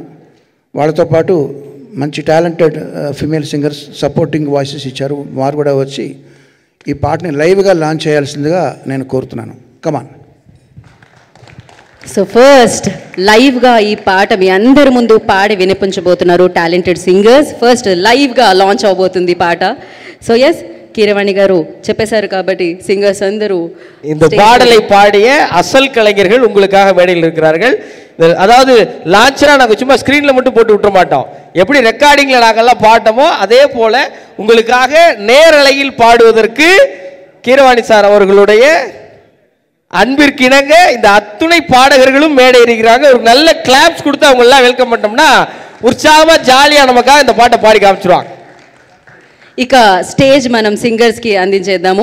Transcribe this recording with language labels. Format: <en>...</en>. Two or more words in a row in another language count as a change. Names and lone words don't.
<te>వాళ్ళతో పాటు మంచి టాలెంటెడ్ ఫిమేల్ సింగర్స్ సపోర్టింగ్ వాయిసెస్ ఇచ్చారు, వారు కూడా వచ్చి ఈ పాటని లైవ్గా లాంచ్ చేయాల్సిందిగా నేను కోరుతున్నాను. కమాన్. సో ఫస్ట్ లైవ్గా ఈ పాట మీ అందరి ముందు పాడి వినిపించబోతున్నారు టాలెంటెడ్ సింగర్స్. ఫస్ట్ లైవ్గా లాంచ్ అవబోతుంది పాట. సో ఎస్, కీరవాణి గారు చెప్పేశారు కాబట్టి సింగర్స్ అందరూ</te> <ta>இந்த பாடலை பாடிய அசல் கலைஞர்கள் உங்களுக்காக மேடையில் இருக்கிறார்கள். அதாவது லான்ச்னா நாங்கள் சும்மா ஸ்க்ரீனில் மட்டும் போட்டு விட்டுற மாட்டோம், எப்படி ரெக்கார்டிங்கில் நாங்கள்லாம் பாட்டோமோ அதே போல உங்களுக்காக நேரலையில் பாடுவதற்கு கீரவாணி சார் அவர்களுடைய அன்பிற்கிணங்க இந்த அத்துணை பாடகர்களும் மேடை இருக்கிறாங்க. ஒரு நல்ல கிளாப்ஸ் கொடுத்து அவங்க எல்லாம் வெல்கம் பண்ணோம்னா உற்சாகமா ஜாலியா நமக்காக இந்த பாட்டை பாடி காமிச்சிருவாங்க.</ta> <te>ఇక స్టేజ్ మనం సింగర్స్కి అందించేద్దాము.</te>